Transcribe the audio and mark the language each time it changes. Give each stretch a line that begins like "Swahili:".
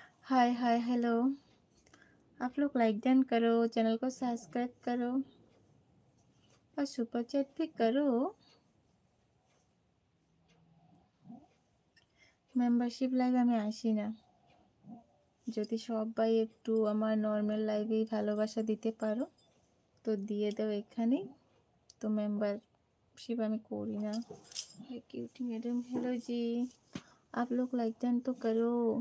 Hindi: हाय hi hello, आप लोग like done करो, चैनल को सब्सक्राइब करो और सुपर चैट भी करो।
Bangla: মেম্বারশিপ লাইভ আমি আসি না, যদি সবাই একটু আমার নর্মাল লাইভেই ভালোবাসা দিতে পারো তো দিয়ে দাও এখানে, তো मेंबरशिप আমি করি না।
Hindi: हाय क्यूटी मैडम, हेलो जी, आप लोग लाइक डन तो करो।